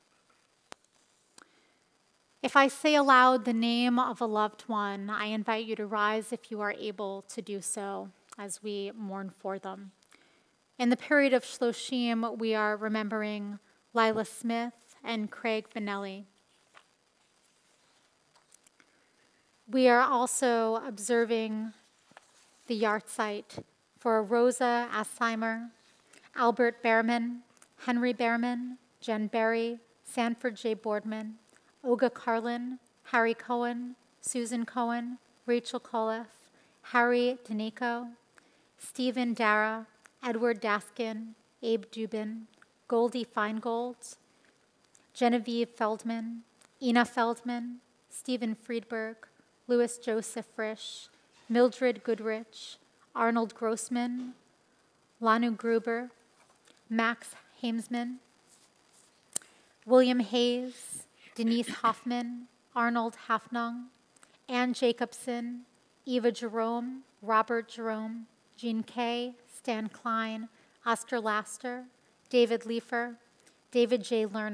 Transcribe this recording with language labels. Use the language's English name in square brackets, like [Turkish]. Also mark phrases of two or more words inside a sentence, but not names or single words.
[English] If I say aloud the name of a loved one, I invite you to rise if you are able to do so as we mourn for them. In the period of Shloshim, we are remembering Lila Smith and Craig Vanelli. We are also observing the yahrzeit for Rosa Asheimer, Albert Behrman, Henry Behrman, Jen Berry, Sanford J. Boardman, Olga Carlin, Harry Cohen, Susan Cohen, Rachel Coliff, Harry Daneko, Stephen Dara, Edward Daskin, Abe Dubin, Goldie Feingold, Genevieve Feldman, Ina Feldman, Stephen Friedberg, Louis Joseph Frisch, Mildred Goodrich, Arnold Grossman, Lanu Gruber, Max Hamesman, William Hayes, Denise Hoffman, Arnold Hafnung, Ann Jacobson, Eva Jerome, Robert Jerome, Jean Kay, Stan Klein, Oscar Laster, David Leifer, David J.